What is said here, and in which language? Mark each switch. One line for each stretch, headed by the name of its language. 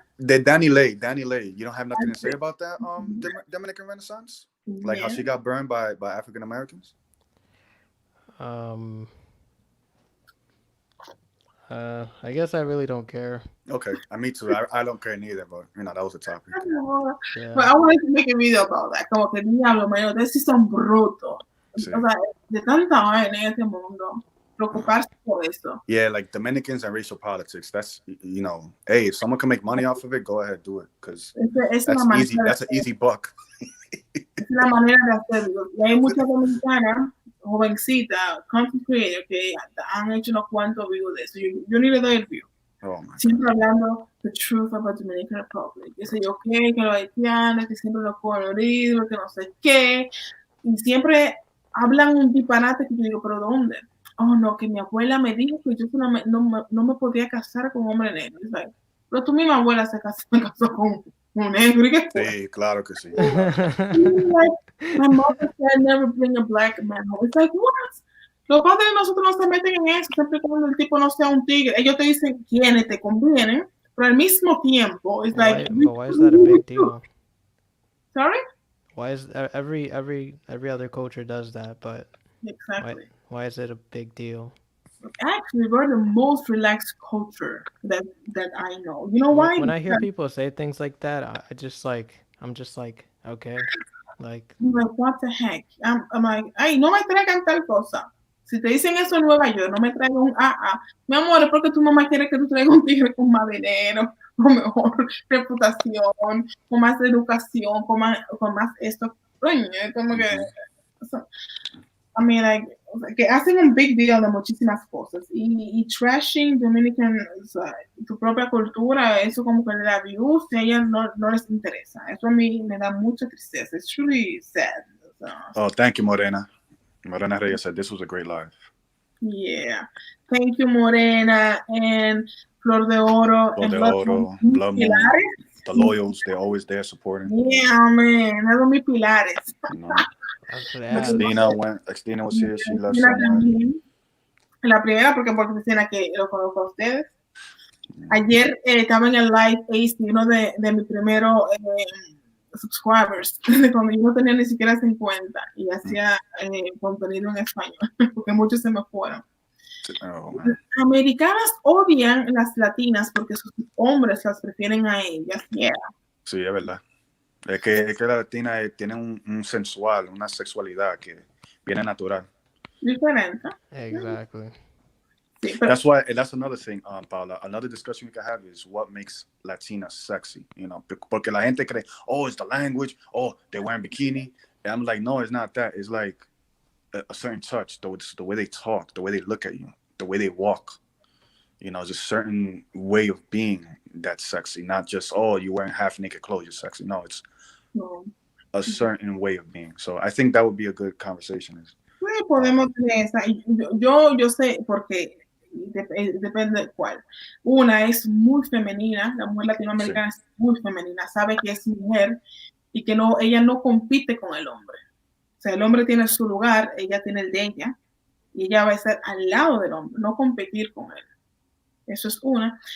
English: the Danny LEIGH, you don't have nothing to say about that Dominican Renaissance? Like how she got burned by African Americans? I guess I really don't care. Okay, me too. I don't care neither, but you know that was a topic. Yeah. But I wanted to make a video about that.
Spanish: Como que diablo, man, ustedes sí son brutos. Sí. O sea, de tanta vaina en este mundo, preocuparse por eso.
English: Yeah, like Dominicans and racial politics. That's, you know, hey, if someone can make money off of it, go ahead, do it, because that's easy. That's an easy buck.
Spanish: Es la manera de hacerlo. Y hay muchas dominicanas jovencitas,
English: content creators,
Spanish: que han hecho unos cuantos views de eso. Yo ni le doy el view.
English: Oh my
Spanish: siempre
English: God.
Spanish: Hablando
English: the truth about Dominican Republic.
Spanish: Yo sé yo qué, que los haitianos, que siempre los coloridos, que no sé qué. Y siempre hablan un disparate que yo digo, ¿pero dónde? Oh, no, que mi abuela me dijo que yo no me podía casar con un hombre negro. Like, pero tú misma abuela se casó con un negro. ¿Y qué fue? Sí, claro que sí.
English: Like, my mother said never bring a black man home. It's like, what?
Spanish: Los padres de nosotros no se meten en eso, siempre cuando el tipo no sea un tigre. Ellos te dicen quiénes te convienen, pero al mismo tiempo,
English: it's like. But why is that a big deal? Sorry? Why is every other culture does that, but exactly. Why is it a big deal? Actually, we're the most relaxed culture that I know. You know why? When I hear people say things like that, I'm just like, okay, like. I'm like, what the heck? I'm like,
Spanish: ay, no me traigan tal cosa. Si te dicen eso en Nueva York, no me traigan un Mi amor, es porque tu mamá quiere que tú traigas un tigre con más dinero, con mejor reputación, con más educación, con más esto. Coño, como que.
English: I mean, like,
Spanish: que hacen un
English: big deal
Spanish: de muchísimas cosas y
English: trashing Dominican,
Spanish: o sea, tu propia cultura, eso como que le da views y a ellas no les interesa. Eso a mí me da mucha tristeza.
English: It's really sad. So. Oh, thank you, Morena. Morena Reyes said this was a great live. Yeah. Thank you, Morena and Flor de Oro. Flor de Oro, Blood Moon. The loyals, they're always there supporting. Yeah, man.
Spanish: Esos mis pilares.
English: You know. Xtina was here, she left somewhere.
Spanish: La primera, porque por Cristina que lo conozco a ustedes. Ayer estaba en el live uno de mis primeros subscribers, cuando yo no tenía ni siquiera 50 y hacía contenido en español, porque muchos se me fueron.
English: Oh,
Spanish: americanas odian las latinas porque sus hombres las prefieren a ellas.
English: Yeah.
Spanish: Sí, es verdad. Es que la latina tiene un sensual, una sexualidad que viene natural. Diferente.
English: Exactly.
Spanish: Sí,
English: that's another thing, Paula. Another discussion we can have is what makes Latinas sexy. You know,
Spanish: porque la gente cree,
English: oh, it's the language. Oh, they're wearing bikini. And I'm like, no, it's not that. It's like a certain touch, the way they talk, the way they look at you, the way they walk. You know, it's a certain way of being that's sexy, not just, oh, you're wearing half naked clothes, you're sexy. No, it's a certain way of being. So I think that would be a good conversation.
Spanish: Sí, podemos tener esa. Yo sé porque depende de cuál. Una es muy femenina, la mujer latinoamericana es muy femenina, sabe que es mujer y que ella no compite con el hombre. O sea, el hombre tiene su lugar, ella tiene el de ella y ella va a estar al lado del hombre, no competir con él. Eso es una.